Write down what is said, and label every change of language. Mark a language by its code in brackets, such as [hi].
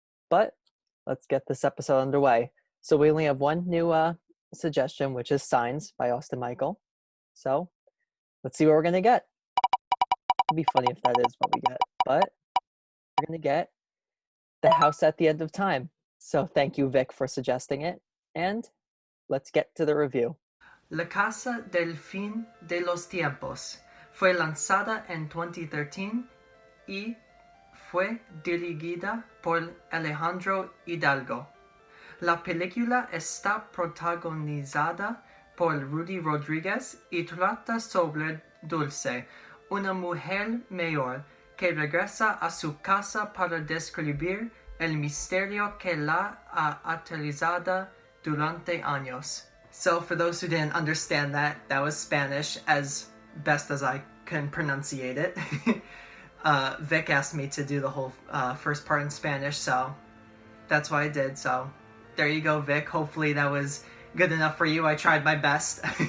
[en] But let's get this episode underway. So we only have one new suggestion, which is Signs by Austin Michael. So let's see what we're going to get. It'd be funny if that is what we get, but we're going to get The House at the End of Time. So thank you, Vic, for suggesting it, and let's get to the review. [es] La casa del fin de los tiempos fue lanzada en 2013 y fue dirigida por Alejandro Hídalgo. La película está protagonizada por Ruddy Rodriguez y trata sobre Dulce, una mujer mayor que regresa a su casa para descubrir el misterio que la ha aterrorizado durante años. [en] So for those who didn't understand that was Spanish as best as I can pronunciate it. Vic asked me to do the whole first part in Spanish, so that's what I did. So there you go, Vic. Hopefully that was good enough for you. I tried my best.